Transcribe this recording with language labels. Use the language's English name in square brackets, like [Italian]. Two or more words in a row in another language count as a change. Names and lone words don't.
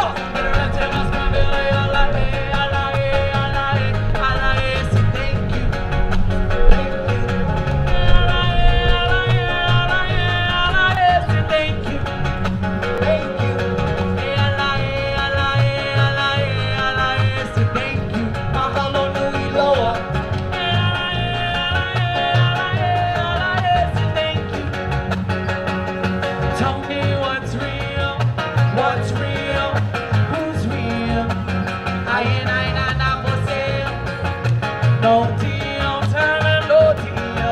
[English] Internet must come in. Iulai. So thank you. Thank you. So thank you. Thank you. So thank you. [Hawaiian] Mahalo nui loa. [English] So thank you. Tell me what's real, who's real. I not for sale. No deal, time no deal.